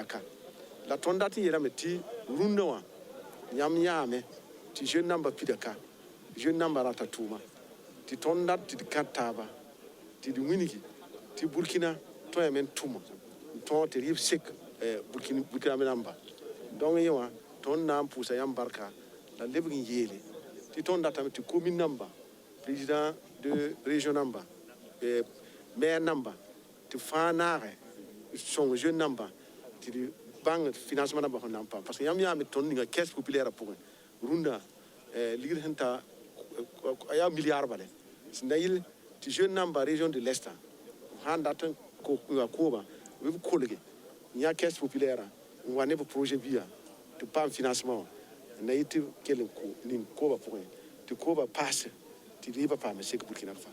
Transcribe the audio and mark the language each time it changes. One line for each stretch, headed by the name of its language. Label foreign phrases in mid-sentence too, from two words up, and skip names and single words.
Mossi: ka la tõnd dat n yeelame tɩ rũndã wã yãmb yãame tɩ jeune namba pida ka jeune namba rata tʋʋma tɩ tõnd dat tɩ d kãt taaba tɩ d wĩnigi tɩ Burkina tõeme n tʋma n tõog tɩ rɩɩb sek Burkina me namba donc yẽ wã tõnd na n pʋʋsa yãmb barka la lebg n yeele tɩ tõnd datame tɩ commune namba
French: président de région
Mossi: namba maire namba tɩ fãa naage sõng jeune namba tɩ d bãng financement namba fõ nan paam
French: parce que
Mossi: yãmb yaame tõnd ninga
French: caisse populaire
Mossi: pʋgẽ rũndã ligd sẽn ta a yaa milliard bale sẽn da yɩl tɩ jeune namba région de l'Est sãn dat n koobã b kolge n yã
French: caisse populaire
Mossi: n wa ne b projet bia tɩ paam financement wã na yɩ tɩ kell n ning kooba pʋgẽ tɩ kooba paase tɩ rɩɩbã paame sek Burkina fãa.